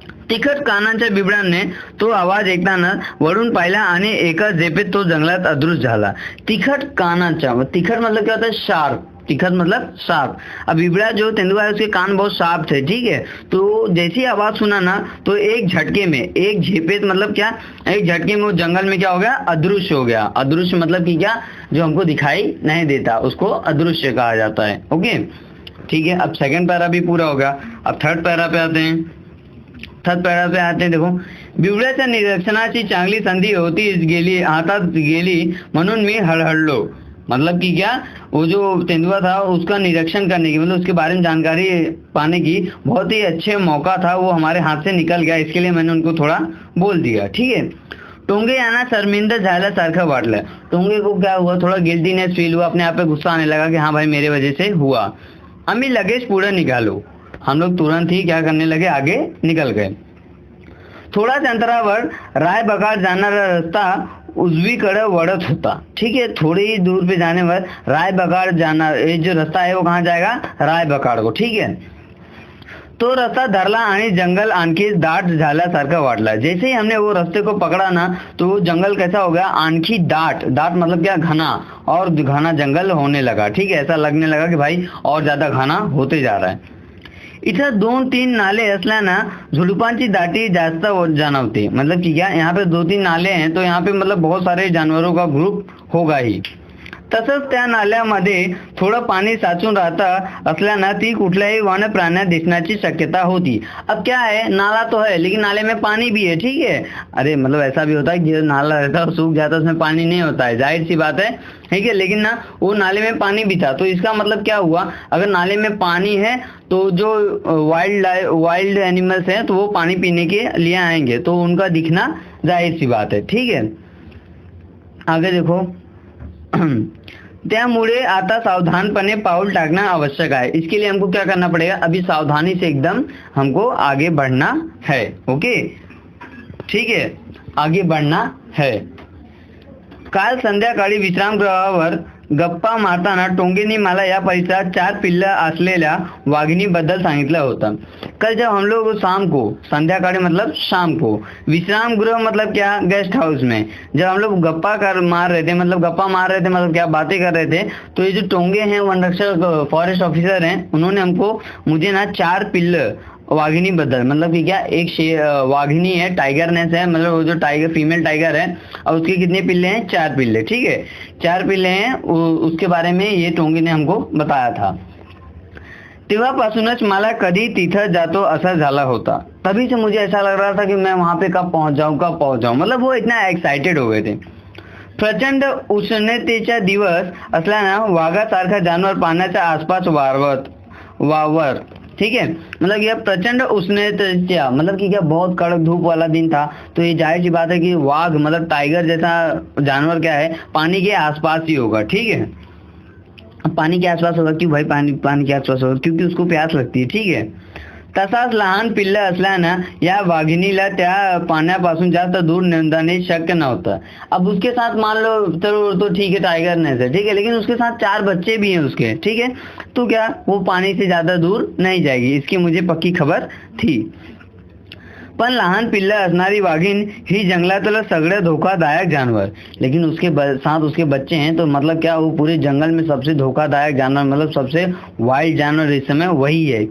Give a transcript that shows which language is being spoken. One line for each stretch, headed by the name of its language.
Marathi: तिखट कानाच्या बिबड्याने तो आवाज ऐकताना वळून पाहिला आणि एका झेपेत तो जंगलात अदृश्य झाला।
Hindi: तिखट कानाचा, तिखट मतलब क्या होता है? शार्प। तिखट मतलब शार्प। अब बिबड़ा जो तेंदुआ है उसके कान बहुत शार्प थे, ठीक है। तो जैसी आवाज सुना ना तो एक झटके में, एक झेपेत मतलब क्या, एक झटके में वो जंगल में क्या हो गया? अदृश्य हो गया। अदृश्य मतलब कि क्या? जो हमको दिखाई नहीं देता उसको अदृश्य कहा जाता है। ओके, ठीक है। अब सेकंड पैरा भी पूरा हो गया। अब थर्ड पैरा पे आते हैं। थर्ड पैरा पे आते हैं, देखो,
Marathi: बिबड्याच्या निरीक्षणाची चांगली संधी होती गेली, हातात गेली म्हणून मी हळहळलो।
Hindi: मतलब कि क्या, वो जो तेंदुआ था उसका निरीक्षण करने की, मतलब उसके बारे में जानकारी पाने की बहुत ही अच्छे मौका था, वो हमारे हाथ से निकल गया, इसके लिए मैंने उनको थोड़ा बोल दिया, ठीक है।
Marathi: टोंगे यांना शर्मिंदा झाल्यासारखं वाटलं।
Hindi: टोंगे को क्या हुआ? थोड़ा गिल्टीनेस फील हुआ, अपने आप पे गुस्सा आने लगा कि हाँ भाई मेरे वजह से हुआ।
Marathi: आम्ही लगेच पुढे निघालो।
Hindi: हम लोग तुरंत ही क्या करने लगे? आगे निकल गए।
Marathi: थोड्याच अंतरावर रायबगाड जाणारा रस्ता उजवीकडे वळत होता, ठीक है।
Hindi: थोड़ी ही दूर पे जाने पर रायबगाड जाना, ये जो रास्ता है वो कहाँ जाएगा? रायबगाड को, ठीक है।
Marathi: तो रास्ता धरला आणि जंगल आणखी दाट झाल्यासारखं वाटला।
Hindi: जैसे ही हमने वो रास्ते को पकड़ा ना तो जंगल कैसा हो गया? आणखी दाट। दाट मतलब क्या? घना, और घना जंगल होने लगा, ठीक है। ऐसा लगने लगा कि भाई और ज्यादा घना होते जा रहा है।
Marathi: इधर 2-3 नाले असल्यानं झुडपांची दाटी जास्त जाणवते।
Hindi: मतलब कि क्या, यहाँ पे 2-3 नाले हैं तो यहाँ पे मतलब बहुत सारे जानवरों का ग्रुप होगा ही।
Marathi: तसंच त्या नाल्यामध्ये थोडं पाणी साचून राहता असल्यानं ती कुठल्याही वन प्राण्यात दिसण्याची शक्यता होती।
Hindi: अब क्या है, नाला तो है लेकिन नाले में पानी भी है, ठीक है। अरे मतलब ऐसा भी होता है कि नाला रहता है सूख जाता है, उसमें पानी नहीं होता है, जाहिर सी बात है, ठीक है। लेकिन ना वो नाले में पानी भी था, तो इसका मतलब क्या हुआ? अगर नाले में पानी है तो जो वाइल्ड एनिमल्स हैं तो वो पानी पीने के लिए आएंगे, तो उनका दिखना जाहिर सी बात है, ठीक है। आगे देखो,
Marathi: त्यामुळे आता सावधानपणे पाऊल टाकना आवश्यक है।
Hindi: इसके लिए हमको क्या करना पड़ेगा? अभी सावधानी से एकदम हमको आगे बढ़ना है। ओके, ठीक है, आगे बढ़ना है।
Marathi: काल संध्याकाळी विश्रामगृहावर गप्पा मारताना टोंगेंनी मला या परिसरात 4 पिल्लं असलेल्या वाघिणीबद्दल सांगितलं होतं।
Hindi: कल जब हम लोग शाम को, संध्याकाळी मतलब शाम को, विश्राम गृह मतलब क्या? गेस्ट हाउस में जब हम लोग गप्पा मार रहे थे, मतलब क्या बातें कर रहे थे, तो ये जो टोंगे हैं वन रक्षक फॉरेस्ट ऑफिसर हैं, उन्होंने मुझे ना 4 पिल्ल वाघिनी बद्दल, मतलब कि क्या, एक वाघिनी है, टाइगरनेस है, मतलब वो जो टाइगर फीमेल टाइगर है, और उसके कितने पिल्ले हैं? 4 पिल्ले, ठीक है, 4 पिल्ले हैं। उसके बारे में ये टोंगे ने हमको बताया था।
Marathi: तेव्हापासूनच मला कधी तिथं जातो असा झाला होता।
Hindi: तभी से मुझे ऐसा लग रहा था कि मैं वहां पे कब पहुंच जाऊं, मतलब वो इतना एक्साइटेड हो गए थे।
Marathi: प्रचंड उष्णतेचा दिवस असल्यानं वाघासारखा जानवर पाण्याच्या आसपास वावर, ठीक है।
Hindi: मतलब यह प्रचंड उष्णतेचा मतलब कि क्या, बहुत कड़क धूप वाला दिन था, तो ये जाहिर सी बात है कि वाघ मतलब टाइगर जैसा जानवर क्या है, पानी के आसपास ही होगा, ठीक है। पानी के आसपास होगा, क्यों भाई पानी के आसपास होगा? क्योंकि उसको प्यास लगती है, ठीक है। तसाच लहान पिल्लं असल्यानं या वाघिणीला त्या पाण्यापासून जास्त दूर नेणे शक्य नव्हतं। अब उसके साथ मान लो तो ठीक है, टाइगर ने से, ठीक है, लेकिन उसके साथ 4 बच्चे भी हैं उसके, ठीक है, तो क्या वो पानी से ज्यादा दूर नहीं जाएगी, इसकी मुझे पक्की खबर थी।
Marathi: पण लहान पिल्लं असणारी वाघीण ही जंगलातलं सगळं धोकादायक जानवर,
Hindi: लेकिन उसके साथ उसके बच्चे हैं, तो मतलब क्या, वो पूरे जंगल में सबसे धोखादायक जानवर, मतलब सबसे वाइल्ड जानवर इस समय वही है।